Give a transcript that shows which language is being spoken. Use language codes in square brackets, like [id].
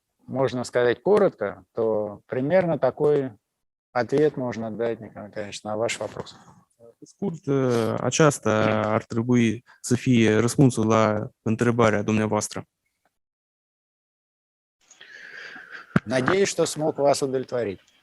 [ru] можно сказать коротко, то примерно такой ответ можно дать, Николай Николаевич, на ваш вопрос. [ro] Scurt, aceasta ar trebui să fie răspunsul la întrebarea dumneavoastră. [ru] Надеюсь, что смог вас удовлетворить.